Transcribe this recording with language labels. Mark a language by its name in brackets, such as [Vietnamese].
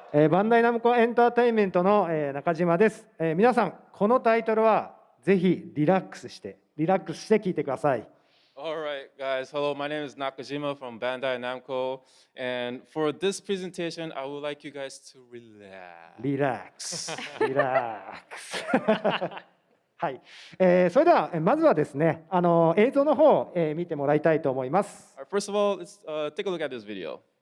[Japanese] バンダイナムコエンターテインメントの中島です。皆さん、このタイトルはぜひリラックスして聞いてください。 [English] All right, guys. Hello, my name is Nakajima from Bandai Namco. And for this presentation, I would like you guys to relax. [Japanese] リラックス。はい。それでは、まずはですね、映像の方を見てもらいたいと思います。 [English] All right, first of all, let's take a look at this video.